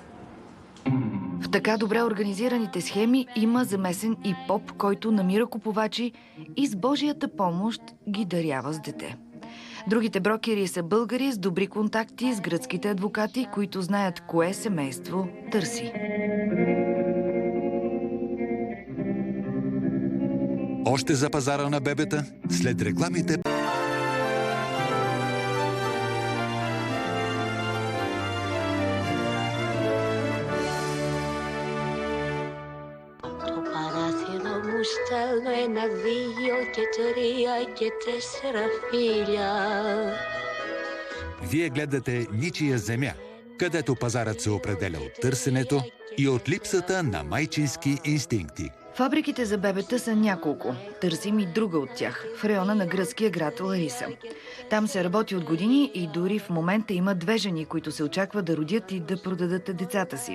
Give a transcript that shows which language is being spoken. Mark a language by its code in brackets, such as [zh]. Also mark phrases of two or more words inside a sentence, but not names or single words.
[bg] В така добре организираните схеми има замесен и поп, който намира купувачи и с Божията помощ ги дарява с дете. Другите брокери са българи с добри контакти с гръцките адвокати, които знаят кое семейство търси. Още за пазара на бебета, след рекламите... [el] Το παράθυρο μου στέλνω 1, 2 και 3 και 4 φίλια. [bg] Вие гледате Ничия земя, където пазарът се определя от търсенето и от липсата на майчински инстинкти. Фабриките за бебета са няколко. Търсим и друга от тях, в района на гръцкия град Лариса. Там се работи от години и дори в момента има 2 жени, които се очаква да родят и да продадат децата си.